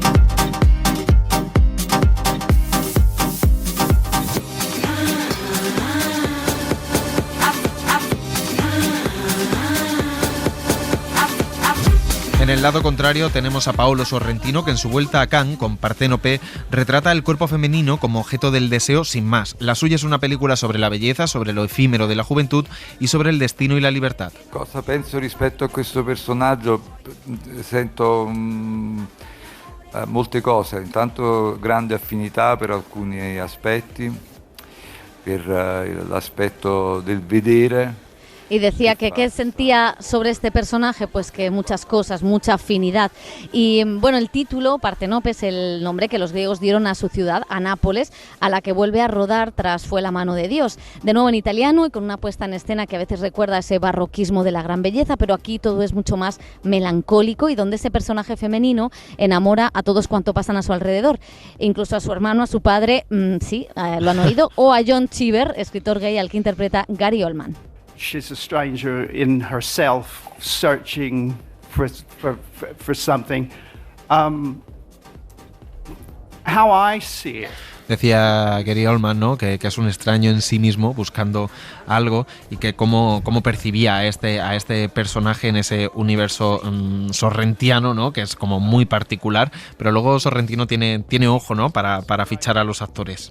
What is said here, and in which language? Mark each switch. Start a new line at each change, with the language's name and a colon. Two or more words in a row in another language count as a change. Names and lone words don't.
Spanish: En el lado contrario tenemos a Paolo Sorrentino, que en su vuelta a Cannes con Parténope retrata el cuerpo femenino como objeto del deseo sin más. La suya es una película sobre la belleza, sobre lo efímero de la juventud y sobre el destino y la libertad.
Italian: Cosa penso rispetto a questo personaggio? Sento molte cose, intanto grande affinità per alcuni aspetti, per l'aspetto del vedere.
Spanish: Y decía que qué sentía sobre este personaje, pues que muchas cosas, mucha afinidad. Y bueno, el título, Partenope, es el nombre que los griegos dieron a su ciudad, a Nápoles, a la que vuelve a rodar tras Fue la mano de Dios. De nuevo en italiano y con una puesta en escena que a veces recuerda ese barroquismo de la gran belleza, pero aquí todo es mucho más melancólico y donde ese personaje femenino enamora a todos cuanto pasan a su alrededor. Incluso a su hermano, a su padre, sí, lo han oído, o a John Cheever, escritor gay al que interpreta Gary Oldman.
English: She's a stranger in herself, searching for something. How I see it.
Spanish: Decía Gary Oldman, ¿no? que es un extraño en sí mismo buscando algo, y que cómo percibía a este personaje en ese universo sorrentiano, ¿no? Que es como muy particular, pero luego Sorrentino tiene ojo, ¿no? para fichar a los actores.